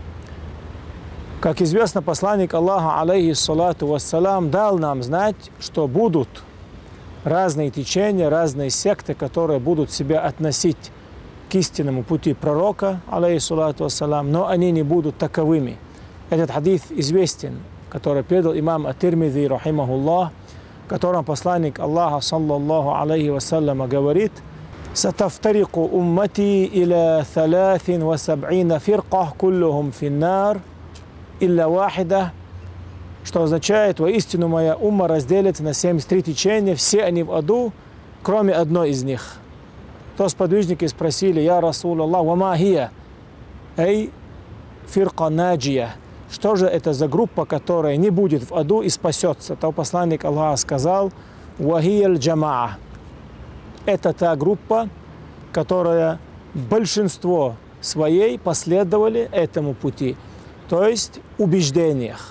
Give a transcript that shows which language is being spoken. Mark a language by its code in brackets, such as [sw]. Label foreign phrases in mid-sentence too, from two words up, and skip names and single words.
[ru] Как известно, посланник Аллаха, [ar] عليه الصلاة والسلام, [ru] дал нам знать, что будут разные течения, разные секты, которые будут себя относить к истинному пути пророка, [ar] عليه الصلاة والسلام, [ru] но они не будут таковыми. Этот хадис известен, который передал имам ат-Тирмизи, рахимахуллах, в котором посланник Аллаха, [ar] صلى الله عليه وسلم, [ru] говорит: [ar] «ستفترق أمتي إلى 73 فرقة كلهم في النار إلا واحدة», [ru] что означает: воистину моя умма разделится на 73 течения, все они в аду, кроме одной из них. То сподвижники спросили: [ar] «يا رسول الله وما هي?» «أي فرقة ناجية». [ru] Что же это за группа, которая не будет в аду и спасется? То посланник Аллаха сказал: [ar] «وهي الجماعة». [ru] Это та группа, которая большинство своей последовали этому пути, то есть убеждениях.